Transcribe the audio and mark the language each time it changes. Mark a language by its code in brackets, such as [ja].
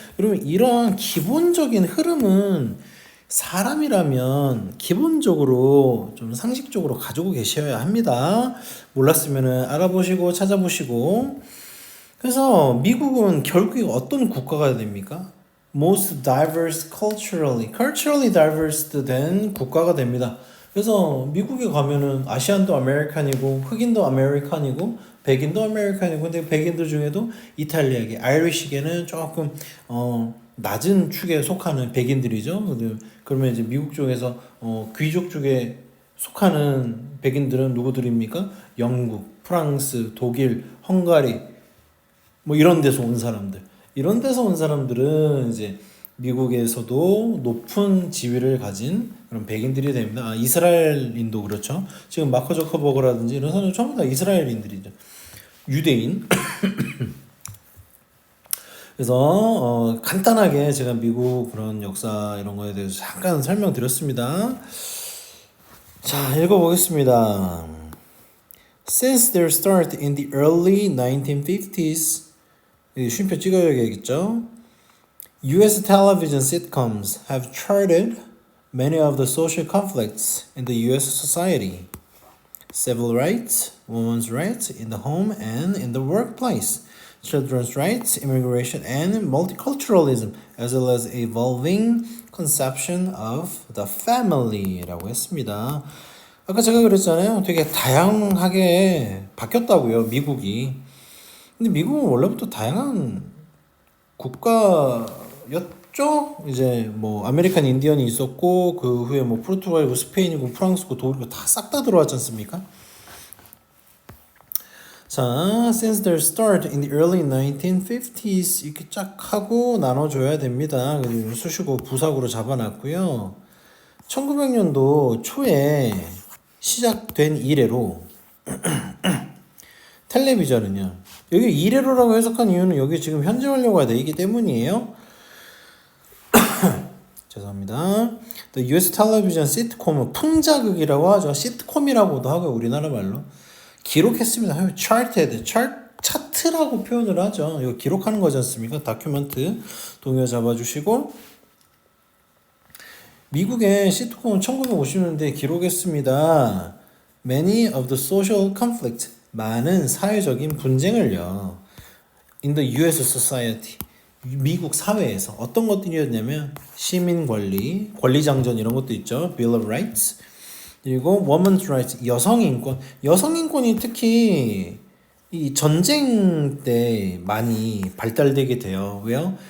[ko] 그러면 이러한 기본적인 흐름은 사람이라면 기본적으로 좀 상식적으로 가지고 계셔야 합니다. 몰랐으면 알아보시고 찾아보시고. 그래서 미국은 결국에 어떤 국가가 됩니까? [en] Most diverse culturally diverse [ko] 된 국가가 됩니다. 그래서 미국에 가면은 아시안도 아메리칸이고 흑인도 아메리칸이고 백인도 아메리칸이고 근데 백인들 중에도 이탈리아계, 아이리시계는 조금 낮은 축에 속하는 백인들이죠. 그러면 이제 미국 쪽에서 귀족 쪽에 속하는 백인들은 누구들입니까? 영국, 프랑스, 독일, 헝가리 뭐 이런 데서 온 사람들. 이런 데서 온 사람들은 이제 미국에서도 높은 지위를 가진 그런 백인들이 됩니다. 이스라엘인도 그렇죠. 지금 마커 저커버그라든지 이런 사람들 전부 다 이스라엘인들이죠. 유대인. 그래서 간단하게 제가 미국 그런 역사 이런 거에 대해서 잠깐 설명드렸습니다. 자, 읽어보겠습니다. [en] Since their start in the early 1950s, [ko] 쉼표 찍어야겠죠. [en] U.S. television sitcoms have charted many of the social conflicts in the U.S. society. Civil rights, women's rights in the home and in the workplace, children's rights, immigration, and multiculturalism, as well as evolving conception of the family [ko] 라고 했습니다. 아까 제가 그랬잖아요. 되게 다양하게 바뀌었다고요, 미국이. 근데 미국은 원래부터 다양한 국가였죠. 이제 뭐 아메리칸 인디언이 있었고 그 후에 뭐 포르투갈이고 스페인이고 프랑스고 독일이고 다 싹 다 들어왔지 않습니까? [en] 자, since their start in the early 1950s [ko] 이렇게 쫙 하고 나눠줘야 됩니다. 그리고 수식어 부사구로 잡아놨고요. 1900년도 초에 시작된 이래로 텔레비전은요. 여기 이래로라고 해석한 이유는 여기 지금 현재 완료가 되기 때문이에요. 죄송합니다. [en] The US television sitcom [ko] 풍자극이라고 하죠. 시트콤이라고도 하고 우리나라 말로 기록했습니다. charted, 차트라고 표현을 하죠. 이거 기록하는 거지 않습니까? 다큐멘트 동요 잡아주시고 미국의 시트콤은 1950년대에 기록했습니다. [en] Many of the social conflict [ko] 많은 사회적인 분쟁을요. [en] In the U.S. [ko] society 미국 사회에서 어떤 것들이었냐면 시민 권리, 권리장전 이런 것도 있죠. Bill of Rights 그리고 Women's Rights 여성 인권, 여성 인권이 특히 이 전쟁 때 많이 발달되게 돼요. 왜요?